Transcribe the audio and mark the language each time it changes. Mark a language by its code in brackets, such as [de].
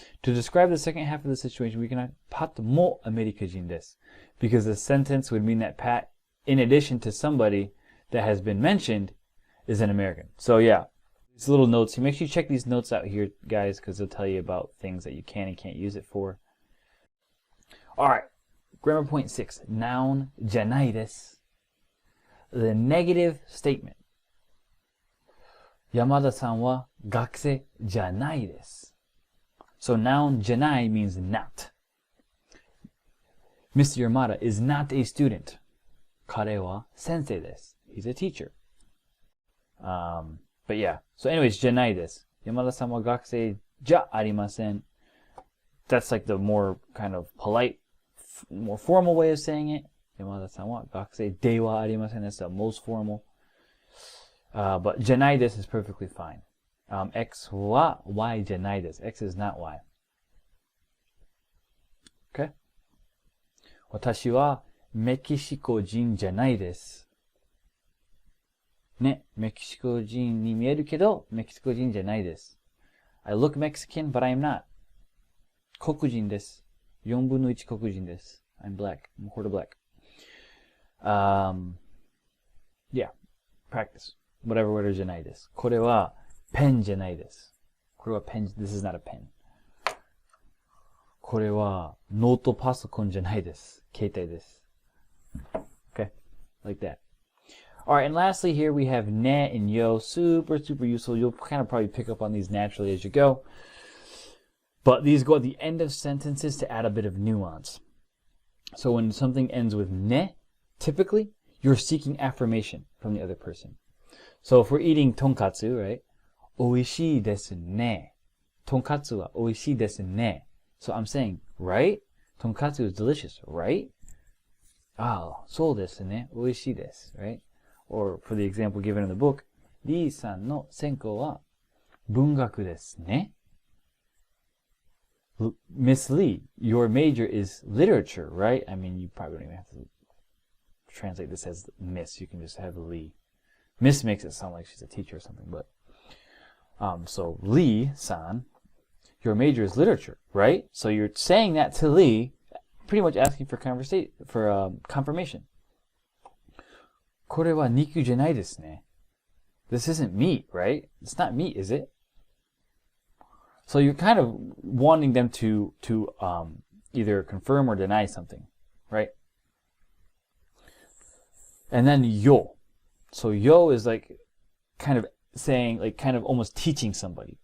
[en] To describe the second half of the situation, we cannot [ja] Pat mo Amerikajin desu. [en] Because the sentence would mean that Pat, in addition to somebody that has been mentioned, is an American. So yeah, these little notes. Make sure you check these notes out here, guys, because they'll tell you about things that you can and can't use it for. All right. Grammar point 6. [ja] Noun じゃないです. [en] The negative statement. [ja] 山田さんは学生じゃないです. [en] So noun じゃない means not. Mr. Yamada is not a student. [ja] 彼は先生です. [en] He's a teacher. But yeah. So anyways, [ja] じゃないです. 山田さんは学生じゃありません. [en] That's like the more kind of polite, more formal way of saying it. [ja] 山田さんは学生ではありません. [en] That's the most formal. But じゃないです is perfectly fine. [ja] X は Y じゃないです. [en] X is not Y. Okay? [ja] 私はメキシコ人じゃないです。ね、メキシコ人に見えるけど、メキシコ人じゃないです。 [en] I look Mexican, but I am not. [ja] 黒人です。4分の1黒人です。 [en] I'm black. I'm quarter black. Yeah. Practice. Whatever word [ja] じゃないです。これはペンじゃないです。これはペン、 [en] this is not a pen. [ja] これはノートパソコンじゃないです。携帯です。 [en] Okay? Like that. Alright, and lastly here we have ne and yo. Super, super useful. You'll kind of probably pick up on these naturally as you go. But these go at the end of sentences to add a bit of nuance. So when something ends with ne, typically, you're seeking affirmation from the other person. So if we're eating tonkatsu, right? [ja] 美味しいですね. Tonkatsu wa 美味しいですね. [en] So I'm saying, right? Tonkatsu is delicious, right? [ja] Ah, そうですね. 美味しいです, right? [en] Or for the example given in the book, [ja] リーさんの専攻は文学ですね. [en] Miss Lee, your major is literature, right? I mean, you probably don't even have to translate this as Miss. You can just have Lee. Miss makes it sound like she's a teacher or something, but so Lee-san, your major is literature, right? So you're saying that to Lee, pretty much asking for confirmation. [ja] これは肉じゃないですね. [en] This isn't meat, right? It's not meat, is it? So you're kind of wanting them to either confirm or deny something, right? And then yo. So yo is like kind of saying, like kind of almost teaching somebody.